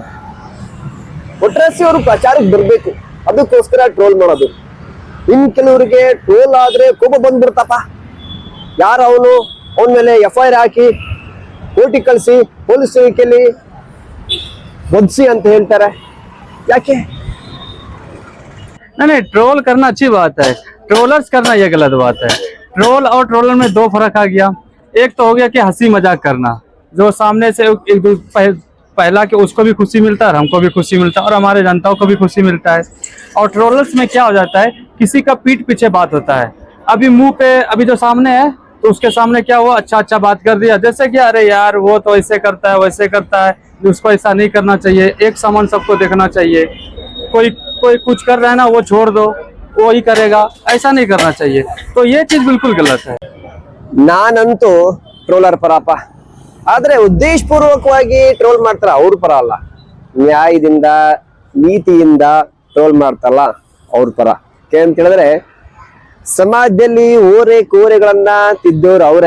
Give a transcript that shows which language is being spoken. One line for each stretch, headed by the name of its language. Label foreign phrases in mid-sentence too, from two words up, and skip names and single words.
Kannada: ಒಟ್ರಾಸಿ ಅವರು ಪ್ರಚಾರಕ್ಕೆ ಬರಬೇಕು, ಅದಕ್ಕೋಸ್ಕರ ಟ್ರೋಲ್ ಮಾಡೋದು. ಇನ್ ಕೆಲವರಿಗೆ ಟ್ರೋಲ್ ಆದ್ರೆ ಕೋಪ ಬಂದ್ಬಿಡ್ತಪ್ಪ, ಯಾರು ಅವನ ಮೇಲೆ FIR ಹಾಕಿ ಕೋರ್ಟಿಗೆ ಕಳಿಸಿ ಪೊಲೀಸ್ ತನಿಖೆಯಲ್ಲಿ ಒದಿಸಿ ಅಂತ ಹೇಳ್ತಾರೆ. ಯಾಕೆ?
Hindi: नहीं, ट्रोल करना अच्छी बात है, ट्रोलर्स करना ये गलत बात है। ट्रोल और ट्रोलर में दो फर्क आ गया। एक तो हो गया कि हंसी मजाक करना, जो सामने से पहला कि उसको भी खुशी मिलता है और हमको भी खुशी मिलता है और हमारे जनताओं को भी खुशी मिलता है। और ट्रोलर्स में क्या हो जाता है, किसी का पीठ पीछे बात होता है। अभी मुंह पे अभी जो सामने है तो उसके सामने क्या हुआ, अच्छा बात कर दिया, जैसे कि अरे यार वो तो ऐसे करता है वैसे करता है, उसको ऐसा नहीं करना चाहिए, एक समान सबको देखना चाहिए, कोई कुछ कर रहा है ना वो छोड़ दो, वो ही करेगा, ऐसा नहीं करना चाहिए। तो ये चीज बिल्कुल गलत है।
Kannada: ನಾನಂತೂ ಟ್ರೋಲರ್ ಪರಪ್ಪ. ಆದ್ರೆ ಉದ್ದೇಶಪೂರ್ವಕವಾಗಿ ಟ್ರೋಲ್ ಮಾಡ್ತಾರ ಅವ್ರ ಪರ ಅಲ್ಲ. ನ್ಯಾಯದಿಂದ ನೀತಿಯಿಂದ ಟ್ರೋಲ್ ಮಾಡ್ತಾರಲ್ಲ ಅವ್ರ ಪರ. ಅಂತ ಹೇಳಿದ್ರೆ ಸಮಾಜದಲ್ಲಿ ಕೋರೆಗಳನ್ನ ತಿದ್ದೋರು ಅವರೇ.